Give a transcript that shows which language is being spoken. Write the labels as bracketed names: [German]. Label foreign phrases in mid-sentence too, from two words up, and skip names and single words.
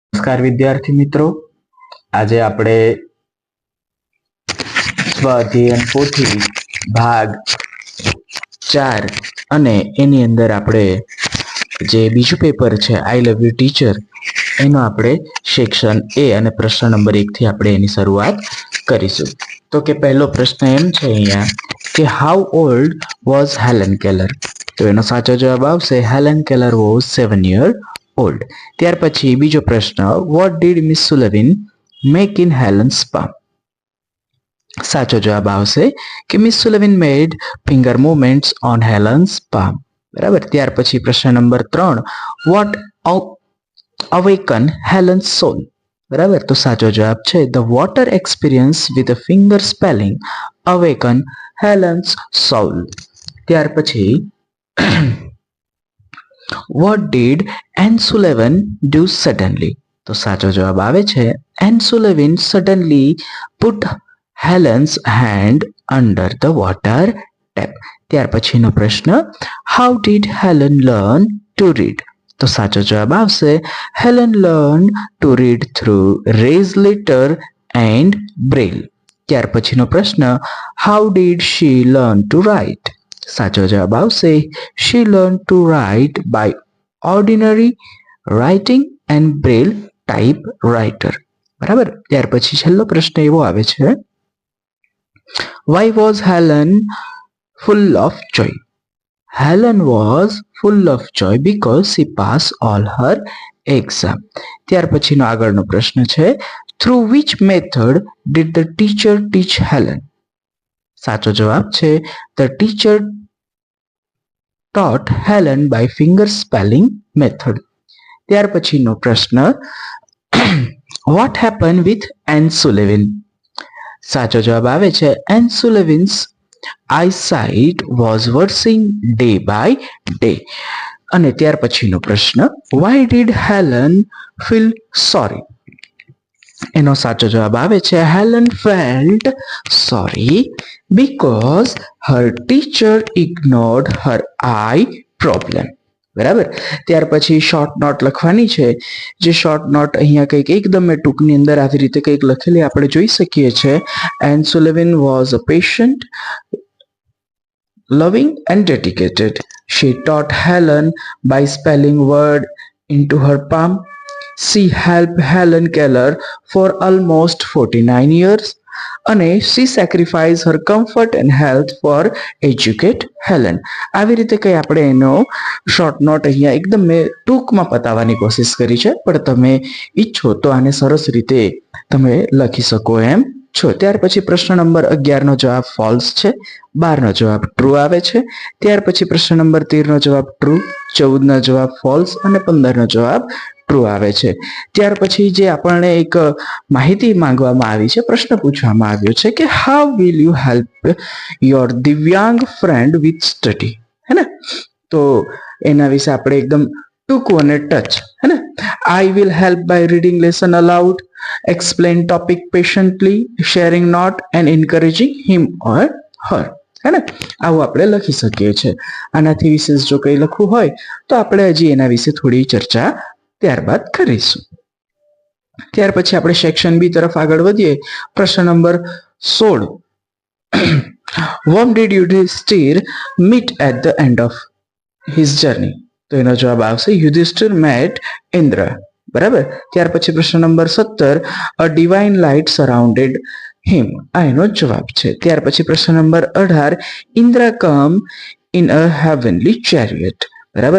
[Gujarati] નમસ્કાર વિદ્યાર્થી મિત્રો, આજે આપણે સ્વ અધ્યયન પોથી ભાગ 4 અને એની અંદર આપણે જે બીજું પેપર છે [English] I love you teacher [Gujarati] એનો આપણે સેક્શન એ અને પ્રશ્ન નંબર 1 થી આપણે એની શરૂઆત કરીશું. તો કે પહેલો પ્રશ્ન એમ છે અહીંયા કે [English] How old was Helen Keller. [Gujarati] તો એનો સાચો જવાબ આવશે [English] Helen Keller was 7 years old. [Gujarati] ત્યાર પછી બીજો પ્રશ્ન [English] What did Miss Sullivan make in Helen's palm. [Gujarati] સાચો જવાબ આવશે કે [English] Miss Sullivan made finger movements on Helen's palm. [Gujarati] બરાબર. ત્યાર પછી પ્રશ્ન નંબર 3 [English] What awaken Helen's soul. [Gujarati] બરાબર. તો સાચો જવાબ છે [English] The water experience with finger spelling awaken Helen's soul. [Gujarati] ત્યાર પછી [English] What did Anne Sullivan do suddenly? [Gujarati] તો સાચો જવાબ આવે છે [English] Anne Sullivan suddenly put Helen's hand under the water tap. [Gujarati] ત્યાર પછીનો પ્રશ્ન [English] How did Helen learn to read? [Gujarati] તો સાચો જવાબ આવશે [English] Helen learned to read through raised letter and braille. [Gujarati] ત્યાર પછીનો પ્રશ્ન [English] How did she learn to write? [Gujarati] સાચો જવાબ આવશે [English] she learned to write by ordinary writing and braille typewriter. [Gujarati] બરાબર. ત્યાર પછી છેલ્લો પ્રશ્ન એવો આવે છે [English] why was Helen full of joy? Helen was full of joy because she passed all her exam. [Gujarati] ત્યાર પછીનો આગળનો પ્રશ્ન છે [English] through which method did the teacher teach Helen? [Gujarati] સાચો જવાબ છે [English] the teacher taught Helen by finger spelling method. [Gujarati] ત્યાર પછીનો પ્રશ્ન [English] what happened with Anne Sullivan? [Gujarati] સાચો જવાબ આવે છે [English] Anne Sullivan's eyesight was worsening day by day. [Gujarati] અને ત્યાર પછીનો પ્રશ્ન [English] why did Helen feel sorry? [Gujarati] એનો સાચો જવાબ આવે છે [English] Helen felt sorry because her teacher ignored her eye problem. [Gujarati] બરાબર. ત્યાર પછી [English] short note [Gujarati] લખવાની છે. જે [English] short note [Gujarati] અહીંયા કંઈક એકદમ ટૂંકની અંદર આવી રીતે કંઈક લખેલી આપણે જોઈ શકીએ છીએ. [English] Anne Sullivan was a patient, loving and dedicated. She taught Helen by spelling word into her palm. She helped Helen Keller for almost 49 years. અને she sacrificed her comfort and health for educate Helen. [Gujarati] આવી રીતે કંઈ આપણે એનો [English] short note [Gujarati] અહીંયા એકદમ મેં ટૂંકમાં પતાવવાની કોશિશ કરી છે, પણ તમે ઈચ્છો તો આને સરસ રીતે તમે લખી શકો એમ છો. ત્યાર પછી પ્રશ્ન નંબર 11 નો જવાબ ફોલ્સ છે, 12 નો જવાબ ટ્રુ આવે છે. ત્યાર પછી પ્રશ્ન નંબર 13 નો જવાબ ટ્રુ, 14 નો જવાબ ફોલ્સ અને 15 નો જવાબ ટ્રુ આવે છે. ત્યાર પછી જે આપણને એક માહિતી માંગવામાં આવી છે, પ્રશ્ન પૂછવામાં આવ્યો છે કે [English] How will you help your [Gujarati] દિવ્યાંગ [English] friend with study. [Gujarati] હે ને? તો એના વિશે આપણે એકદમ ટૂંકું અને ટચ, હે ને? [English] I will help by reading lesson aloud, explain topic patiently, sharing note and encouraging him or her. [Gujarati] હે ને? આવું આપણે લખી શકીએ છીએ. આનાથી વિશેષ જો કંઈ લખવું હોય તો આપણે હજી એના વિશે થોડી ચર્ચા ત્યારબાદ કરીશું. ત્યાર પછી આપણે સેક્શન બી તરફ આગળ વધીએ. પ્રશ્ન નંબર 16 [English] whom did Yudhishthir meet at the end of his journey? [Gujarati] તો એનો જવાબ આવશે યુધિષ્ઠિર met Indra. બરાબર. ત્યાર પછી પ્રશ્ન નંબર 17 [English] a divine light surrounded him. [Gujarati] આ એનો જવાબ છે. ત્યાર પછી પ્રશ્ન નંબર 18 [English] Indra come in a heavenly chariot. [Gujarati] બરાબર.